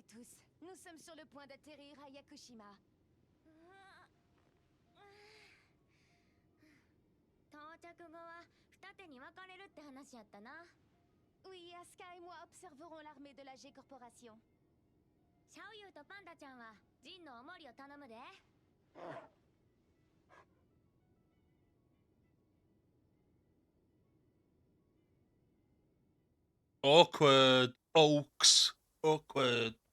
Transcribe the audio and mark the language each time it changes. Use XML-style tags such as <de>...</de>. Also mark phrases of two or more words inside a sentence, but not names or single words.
<fr>tous, nous sommes sur le point d'atterrir à Yakushima.</fr> <ja>到着後は二手に分かれるって話やったな。</ja> <fr>Oui, Asuka et moi observerons l'armée de la G Corporation.</fr> <ja>シャオユーとパンダちゃんはジンのおもりを頼むで。</ja> <en>Awkward, folks. Awkward.</en>